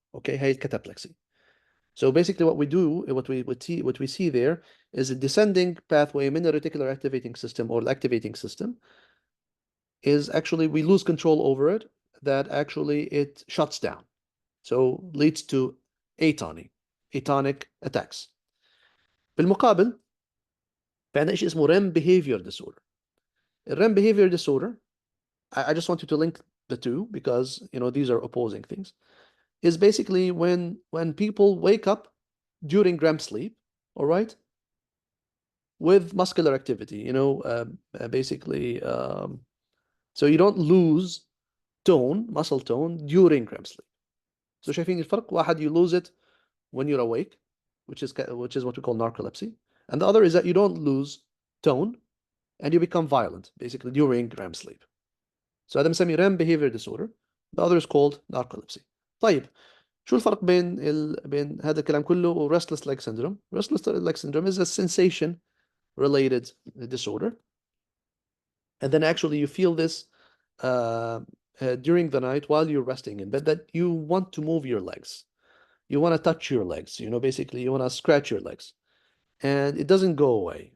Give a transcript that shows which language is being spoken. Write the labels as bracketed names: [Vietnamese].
[English] Okay, هي cataplexy. So basically, what we do, what we see there is a descending pathway in the reticular activating system or the activating system is actually we lose control over it. That actually it shuts down, so leads to atonic attacks. [Arabic] بالمقابل فعندنا شيء اسمه REM behavior disorder. [English] REM behavior disorder, I just want you to link the two because these are opposing things. Is basically when people wake up during REM sleep, all right, with muscular activity, basically, so you don't lose muscle tone during REM sleep. So [Arabic] شايفين الفرق؟ واحد [English] you lose it when you're awake, which is what we call narcolepsy, and the other is that you don't lose tone and you become violent basically during REM sleep. So [Arabic] هذا بنسميه [English] REM behavior disorder. The other is called narcolepsy. [Arabic] طيب شو الفرق بين هذا الكلام كله و restless leg syndrome? [English] Restless leg syndrome is a sensation related disorder, and then actually you feel this during the night while you're resting in bed, that you want to move your legs, you want to touch your legs, basically you want to scratch your legs, and it doesn't go away.